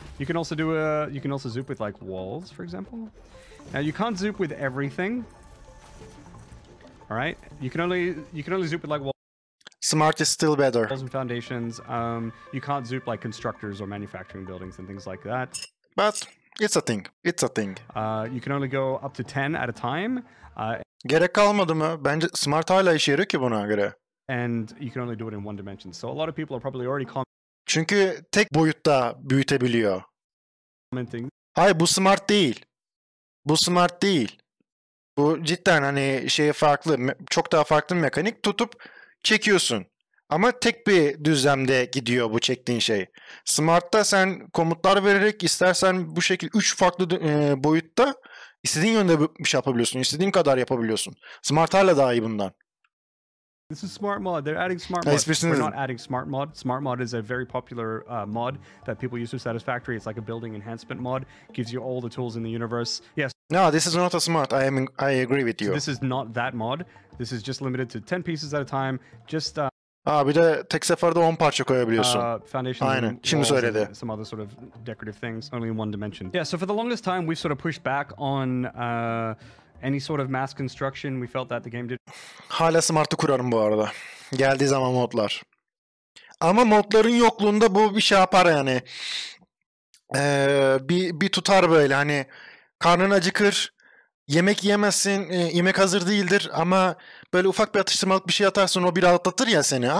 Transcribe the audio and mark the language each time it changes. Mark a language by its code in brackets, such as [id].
[en] You can also zoop with like walls, for example. Now you can't zoop with everything. All right. You can only zoop with like walls. Smart is still better. Walls and foundations. You can't zoop like constructors or manufacturing buildings and things like that. But it's a thing. It's a thing. You can only go up to 10 at a time. [tr] Gerek kalmadı mı? Bence Smart hala işe yarıyor ki buna göre. [en] And you can only do it in one dimension. So a lot of people are probably already [tr] Çünkü tek boyutta büyütebiliyor. [en] commenting. [tr] Hayır, bu smart değil. Bu smart değil. Bu cidden hani farklı, çok daha farklı bir mekanik. Tutup çekiyorsun. Ama tek bir düzlemde gidiyor bu çektiğin şey. Smart'ta sen komutlar vererek istersen bu şekilde 3 farklı boyutta istediğin yönde bir şey yapabiliyorsun. İstediğin kadar yapabiliyorsun. Smart hala daha iyi bundan. [en] This is smart mod. They're adding smart mod. We're not adding smart mod. Smart mod is a very popular mod that people use for Satisfactory. It's like a building enhancement mod. Gives you all the tools in the universe. Yes. No, this is not a smart. I agree with you. So this is not that mod. This is just limited to 10 pieces at a time. Just [tr] bir de tek seferde 10 parça koyabiliyorsun. [en] Foundations. [tr] Aynen. Şimdi söyledi. [en] Some other sort of decorative things, only in one dimension. Yeah. So for the longest time, we've sort of pushed back on any sort of mass construction. We felt that the game did. [tr] Hala smart'ı kurarım bu arada. Geldiği zaman modlar. Ama modların yokluğunda bu bir şey yapar yani. Bir tutar böyle hani karnın acıkır. Yemek yiyemezsin, yemek hazır değildir ama böyle ufak bir atıştırmalık bir şey atarsın o bir rahatlatır ya seni.